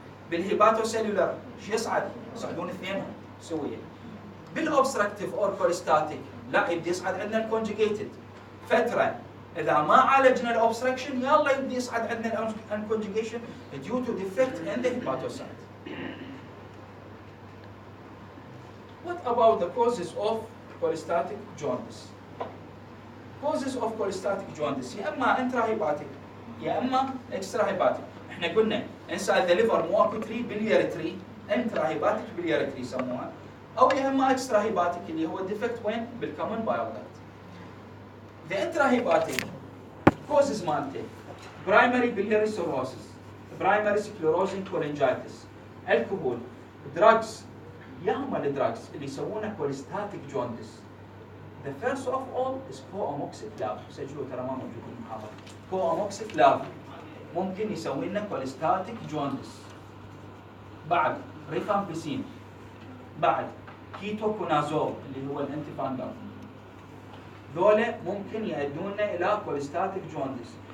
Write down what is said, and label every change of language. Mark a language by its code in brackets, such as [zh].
[ar] بالهيباتوسيلولر ايش يصعد؟ يصعدون اثنينهم سويا. بالاوبستراكتيف اور كوليستاتيك لا يبدي يصعد عندنا الكونجيجيتد. فتره اذا ما عالجنا الاوبستراكشن يلا يبدي يصعد عندنا الانكونجيجيشن [en] due to defect in the hepatocyte. What about the causes of cholestatic jaundice? Causes of cholestatic jaundice [ar] يا اما [en] intrahepatic يا اما extrahepatic. [ar] احنا قلنا [en] inside the liver [ar] مو اكو تري باليريتري intrahepatic باليريتري يسموها او يا اما extrahepatic اللي هو defect وين؟ بالcommon bile duct. [en] The intrahepatic causes [ar] مالته [en] primary biliary cirrhosis, primary sclerosing cholangitis, alcohol, drugs. [ar] يا هم الدراجز اللي يسوونه cholestatic jaundice. [en] The first of all is co-amoxiclav. [ar] سجلوا ترى ما موجود بالمحاضرة. co-amoxiclav ممكن يسوي لنا [en] cholestatic jaundice. [ar] بعد ريفامبيسين. بعد كيتوكونازول اللي هو الانتيفانجال. ذولا ممكن يؤدونا إلى [en] cholestatic jaundice.